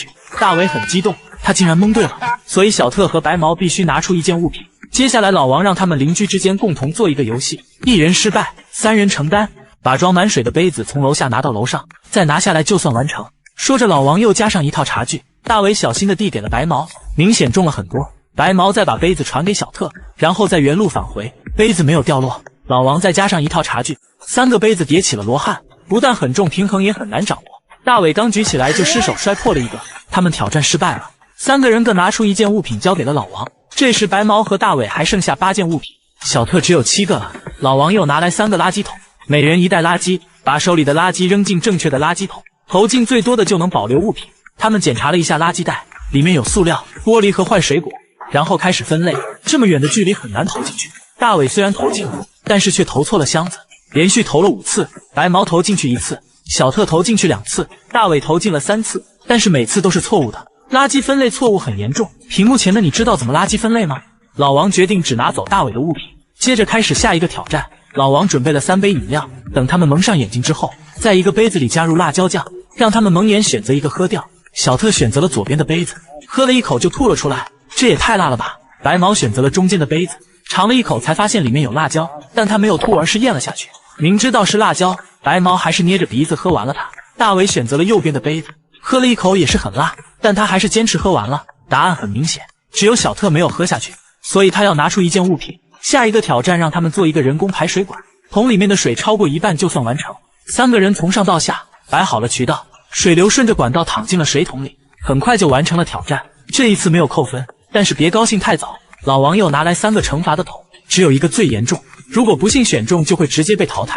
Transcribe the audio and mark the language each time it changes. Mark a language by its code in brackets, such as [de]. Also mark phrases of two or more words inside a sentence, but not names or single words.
[zh] 大偉很激動，他竟然蒙對了，所以小特和白毛必須拿出1件物品。接下來老王讓他們鄰居之間共同做一個遊戲，1人失敗3人承擔，把裝滿水的杯子從樓下拿到樓上，再拿下來就算完成。說着老王又加上一套茶具，大偉小心地遞給了白毛，明顯重了很多。白毛再把杯子傳給小特，然後再原路返回，杯子沒有掉落。老王再加上一套茶具，3個杯子疊起了罗漢，不但很重，平衡也很難掌握。大偉剛舉起來就失手摔破了一個，他們挑戰失敗了。3個人各拿出1件物品交給了老王。這時白毛和大偉還剩下8件物品，小特只有7個了。老王又拿來3個垃圾桶，每人1袋垃圾，把手裡的垃圾扔進正確的垃圾桶，投進最多的就能保留物品。他們檢查了一下垃圾袋，裡面有塑料、玻璃和壞水果，然後開始分類。這麼遠的距離很難投進去。大偉雖然投進了，但是卻投錯了箱子，連續投了5次。白毛投進去1次，小特投進去2次，大偉投進了3次，但是每次都是錯誤的。垃圾分類錯誤很嚴重，屏幕前的你知道怎麼垃圾分類嗎？老王決定只拿走大偉的物品，接着開始下一個挑戰。老王準備了3杯飲料，等他們蒙上眼睛之後，在一個杯子裡加入辣椒醬，讓他們蒙眼選擇一個喝掉。小特選擇了左邊的杯子，喝了一口就吐了出來，這也太辣了吧。白毛選擇了中間的杯子，嘗了一口才發現裡面有辣椒，但他沒有吐，而是咽了下去。明知道是辣椒，白毛還是捏着鼻子喝完了它。大偉選擇了右邊的杯子，喝了一口也是很辣，但他還是堅持喝完了。答案很明顯，只有小特沒有喝下去，所以他要拿出1件物品。下一個挑戰讓他們做一個人工排水管，桶裡面的水超過1半就算完成。3個人從上到下擺好了渠道，水流順着管道淌進了水桶裡，很快就完成了挑戰。這一次沒有扣分，但是別高興太早，老王又拿來3個懲罰的桶，只有一個最嚴重，如果不幸選中就會直接被淘汰。